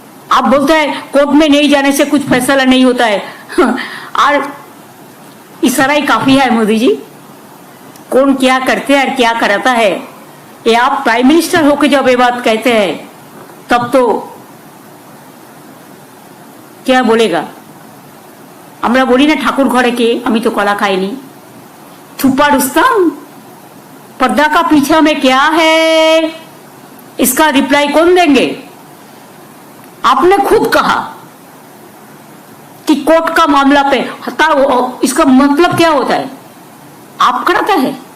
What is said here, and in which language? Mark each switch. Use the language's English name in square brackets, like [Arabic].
[Hindi] आप बोलते हैं कोर्ट में नहीं जाने से कुछ फैसला नहीं होता है और इशारा ही काफी है मोदी जी। कौन क्या करते हैं और क्या कराता है, ये आप प्राइम मिनिस्टर होकर जब ये बात कहते हैं तब तो क्या बोलेगा? [Bangla] আমরা বলি না ঠাকুর ঘরে কে, আমি তো কলা খাইনি। [Hindi] छुपा रुस्तम, पर्दा का पीछे में क्या है, इसका रिप्लाई कौन देंगे? आपने खुद कहा कि कोर्ट का मामला पे इसका मतलब क्या होता है? आप कराता है।